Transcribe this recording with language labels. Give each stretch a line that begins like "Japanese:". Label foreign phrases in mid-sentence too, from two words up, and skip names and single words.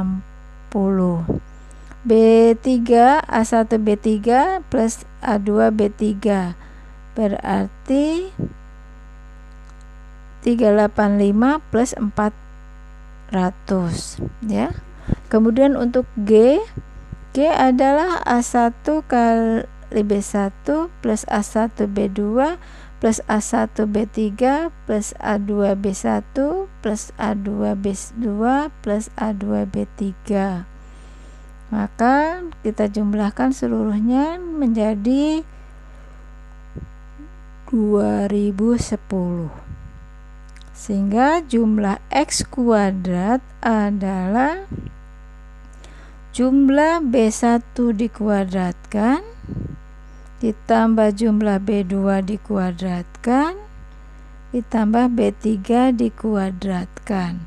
Indonesian: B3 A1 B3 plus A2 B3 berarti 385 plus 400 ya. Kemudian untuk G adalah A1 kali B1 plus A1 B2 plus A1 B3 plus A2 B1 plus A2 B2 plus A2 B3. Maka kita jumlahkan seluruhnya menjadi 2010. Sehingga jumlah X kuadrat adalah jumlah B1 dikuadratkan ditambah jumlah B2 dikuadratkan ditambah B3 dikuadratkan.